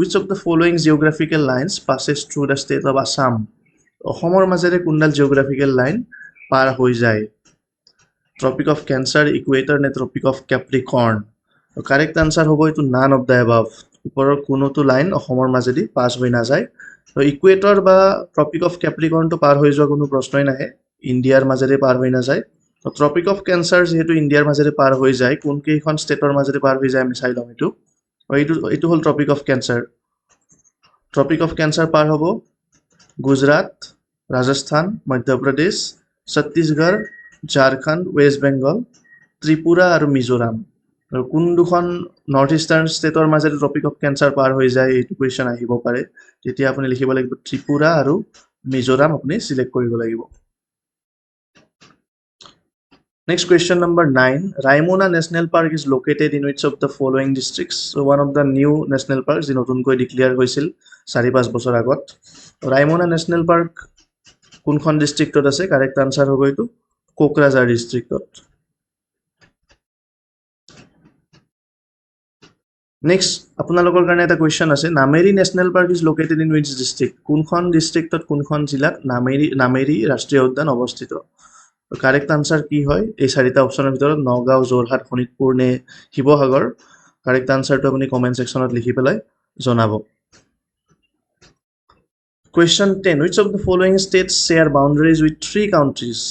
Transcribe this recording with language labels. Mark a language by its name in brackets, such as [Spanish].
[English] Which of the following geographical lines passes through the state of Assam? [Assamese] অসমৰ মাজেৰে কোনডাল geographical line পাৰ হৈ যায় tropic of cancer equator নে tropic of কেপ্ৰিকৰ্ণ correct answer হ'ব এইটো none of the above ওপৰৰ কোনোটো লাইন অসমৰ মাজেদি পাছ হৈ নাযায় ইকুৱেটৰ বা ট্ৰপিক অফ কেপ্ৰিকৰ্ণটো পাৰ হৈ যোৱা কোনো প্ৰশ্নই নাহে ইণ্ডিয়াৰ মাজেৰে পাৰ হৈ নাযায় ট্ৰপিক অফ কেঞ্চাৰ যিহেতু ইণ্ডিয়াৰ মাজেৰে পাৰ হৈ যায় কোনকেইখন ষ্টেটৰ মাজেৰে পাৰ হৈ যায় আমি চাই ল'ম এইটো হ'ল ট্ৰপিক অফ কেঞ্চাৰ পাৰ হ'ব গুজৰাট ৰাজস্থান মধ্যপ্ৰদেশ ছত্তীশগড় ঝাৰখণ্ড ৱেষ্ট বেংগল ত্ৰিপুৰা আৰু মিজোৰাম আৰু কোন দুখন নৰ্থ ইষ্টাৰ্ণ ষ্টেটৰ মাজেৰে ট্ৰপিক অফ কেঞ্চাৰ পাৰ হৈ যায় এইটো কুৱেশ্যন আহিব পাৰে তেতিয়া আপুনি লিখিব লাগিব ত্ৰিপুৰা আৰু মিজোৰাম আপুনি চিলেক্ট কৰিব লাগিব [English] Next question number 9. Raimona National Park is located in which of the following districts? So one of the new national parks [Assamese] যি নতুনকৈ ডিক্লেয়াৰ হৈছিল 4-5 বছৰ আগত ৰাইমনা নেশ্যনেল পাৰ্ক কোনখন ডিষ্ট্ৰিক্টত আছে কাৰেক্ট আনচাৰ হ'ব এইটো কোকৰাঝাৰ ডিষ্ট্ৰিক্টত নেক্সট আপোনালোকৰ কাৰণে এটা কুৱেশ্যন আছে [English] Nameri national park is located in which district [Assamese] কোনখন ডিষ্ট্ৰিক্টত কোনখন জিলাত নামেৰী ৰাষ্ট্ৰীয় উদ্যান অৱস্থিত কাৰেক্ট আনচাৰ কি হয় এই 4টা অপশ্যনৰ ভিতৰত নগাঁও যোৰহাট শোণিতপুৰ নে শিৱসাগৰ কাৰেক্ট আনচাৰটো আপুনি কমেণ্ট ছেকশ্যনত লিখি পেলাই জনাব [English] Question 10. Which of the following states share boundaries with 3 countries?